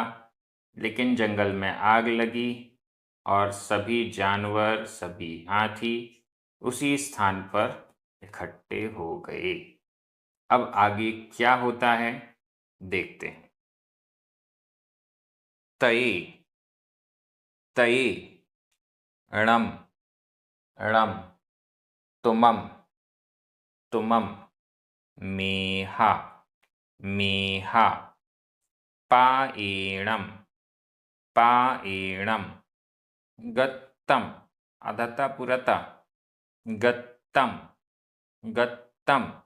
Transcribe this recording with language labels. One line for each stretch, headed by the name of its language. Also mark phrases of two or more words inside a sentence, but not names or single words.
Hindi: लेकिन जंगल में आग लगी और सभी जानवर, सभी हाथी उसी स्थान पर इकट्ठे हो गए। अब आगे क्या होता है देखते हैं। तये तये णम णम तुमम तुमम मेहा मेहा पाएणम पाएणम गत्तम अधता पुरता गत्तम गत्तम